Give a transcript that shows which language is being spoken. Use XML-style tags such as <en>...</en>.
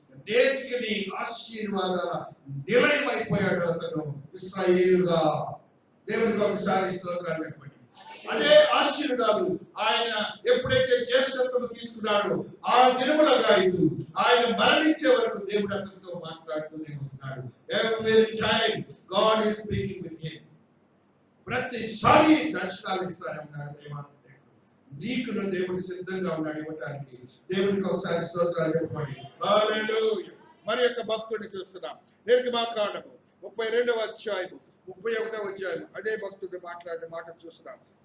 <te>నేటికి ఆశీర్వాదాల నిలయమైపోయాడు అతను ఇశ్రాయేలుగా. దేవునికి ఒకసారి స్తోత్రాలు చెప్పండి. అదే ఆశీర్వాదాలు ఆయన ఎప్పుడైతే జ్యేష్ఠత్వం తీసుకున్నాడో ఆ దినములుగా ఇది ఆయన మరణించే వరకు దేవుడు అతనితో మాట్లాడుతూనే వస్తున్నాడు.</te> <en>Every time God is speaking with him.</en> <te>ప్రతిసారి దర్శనాలు ఇస్తానే ఉన్నాడు దేవాది దేవుడు. నీకు దేవుడు సిద్ధంగా ఉన్నాడు ఇవ్వటానికి. దేవునికి ఒకసారి స్తోత్రాలు చెప్పండి. హల్లెలూయా. మరి యొక్క భక్తుడిని చూస్తున్నాం. నిర్గమాకాండము 32వ అధ్యాయము 31వ అధ్యాయం అదే భక్తుడు మాట్లాడిన మాట చూస్తున్నాం.</te>